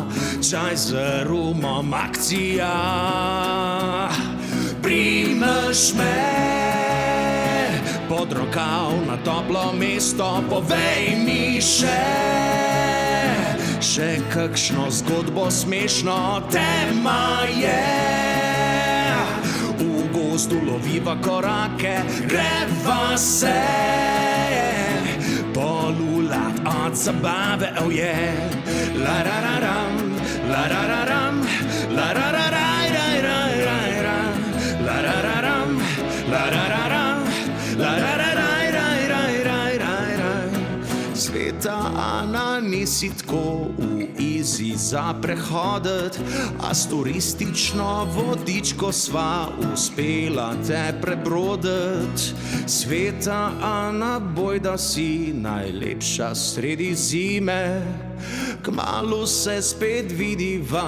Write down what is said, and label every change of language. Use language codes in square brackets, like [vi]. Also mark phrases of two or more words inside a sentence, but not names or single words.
[sl] Čaj z rumom, akcija, primeš me pod rokav na toplo mesto, povej mi še kakšno zgodbo smešno. Tema je, v gozdu loviva korake, greva se polulat od zabave, [en] oh yeah. La-ra-ra-ram, la-ra-ra-ram, la-ra-ra-ra-ra-ra-ra-ra, la-ra-ra-ram, la-ra-ra-ram, la-ra-ra-ra-ra-ra-ra-ra. [sl] Sveta Ana, nisi tako easy za prehodit, a s turistično vodičko sva uspela te prebrodit. Sveta Ana, bojda si najlepša sredi zime, kmalu se spet vidiva.